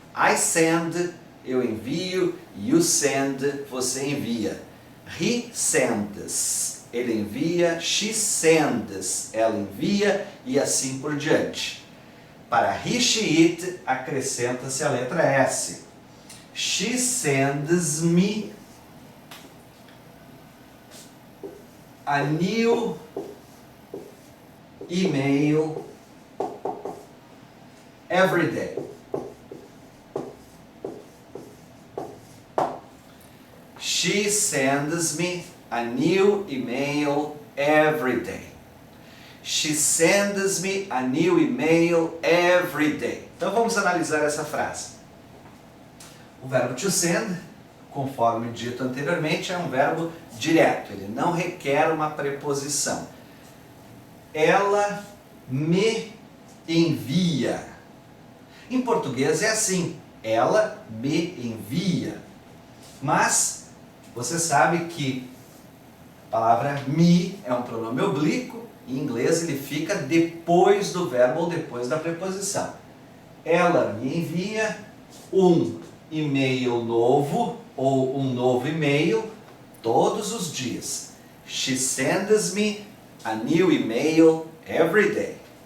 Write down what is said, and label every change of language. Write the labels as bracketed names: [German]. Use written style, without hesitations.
[English] I send, [Portuguese] eu envio. [English] You send, [Portuguese] você envia. [English] He sends, [Portuguese] ele envia. [English] She sends, [Portuguese] ela envia. E assim por diante. Para he, she, it, acrescenta-se a letra S. [English] She sends me a new email every day. She sends me a new email every day. She sends me a new email every day. [Portuguese] Então vamos analisar essa frase. O verbo to send, conforme dito anteriormente, é um verbo direto. Ele não requer uma preposição. Ela me envia. Em português é assim. Ela me envia. Mas você sabe que a palavra me é um pronome oblíquo. Em inglês ele fica depois do verbo ou depois da preposição. Ela me envia um e-mail novo ou um novo e-mail todos os dias. [English] She sends me a new email every day.